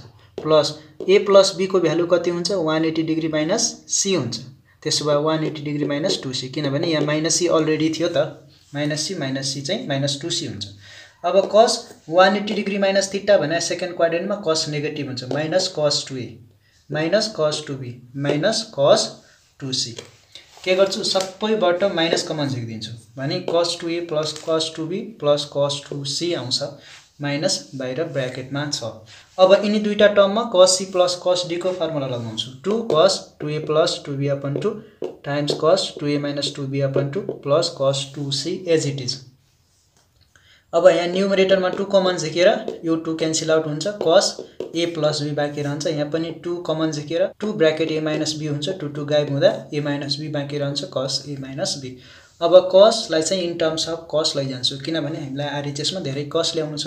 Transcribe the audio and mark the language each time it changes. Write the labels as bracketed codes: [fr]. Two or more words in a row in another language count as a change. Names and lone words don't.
[ne] प्लस a + b को भ्यालु कति हुन्छ 180 डिग्री - c हुन्छ। त्यसो भए 180 डिग्री - 2c, किनभने यहाँ -c अलरेडी थियो त, -c चाहिँ -2c हुन्छ। अब cos 180 डिग्री - थीटा भने [en] second quadrantमा [ne] cos नेगेटिभ हुन्छ, -cos 2a -cos 2b -cos 2c। के गर्छु सबैबाट माइनस कमन झिक्दिन्छु भने cos 2a + cos 2b + cos 2c आउँछ, माइनस बाहिर ब्र्याकेटमा छ। अब यिनी दुईटा टर्ममा cos c + cos d को फर्मुला लगाउँछु। 2 cos 2a + 2b/2 टाइम्स cos 2a - 2b/2 + cos 2c [en] as it is. [ne] अब यहाँ न्युमरेटरमा 2 कमन झिकेर यो 2 क्यान्सल आउट हुन्छ, cos a + b बाँकी रहन्छ। यहाँ पनि 2 कमन झिकेर 2 ब्र्याकेट a - b हुन्छ, 2 2 गायब हुँदा a - b बाँकी रहन्छ, cos a - b। अब cos लाई चाहिँ [en] in terms of [ne] cos लैजान्छु, किनभने हामीलाई आरएचएस मा धेरै cos ल्याउनु छ।